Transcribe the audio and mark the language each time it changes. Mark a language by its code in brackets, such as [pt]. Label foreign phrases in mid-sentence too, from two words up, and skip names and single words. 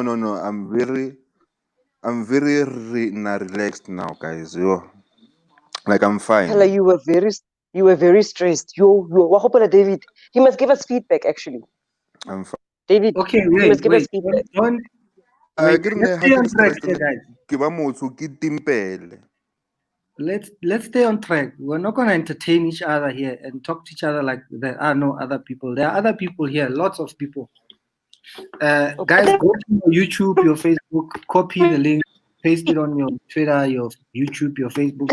[en] I'm very relaxed now, guys. Yo, like I'm fine. Hella, you were very stressed. What happened to David? He must give us feedback. Actually, I'm fine. David, Okay, he must give us wait. feedback. Don't I wait. get Let's stay on track here, guys. [tn] ke ba motho ke timpele. [en] Let's stay on track. We're not going to entertain each other here and talk to each other like there are no other people. There are other people here, lots of people. Guys, go to your YouTube, your Facebook, copy the link, paste it on your Twitter, your YouTube, your Facebook.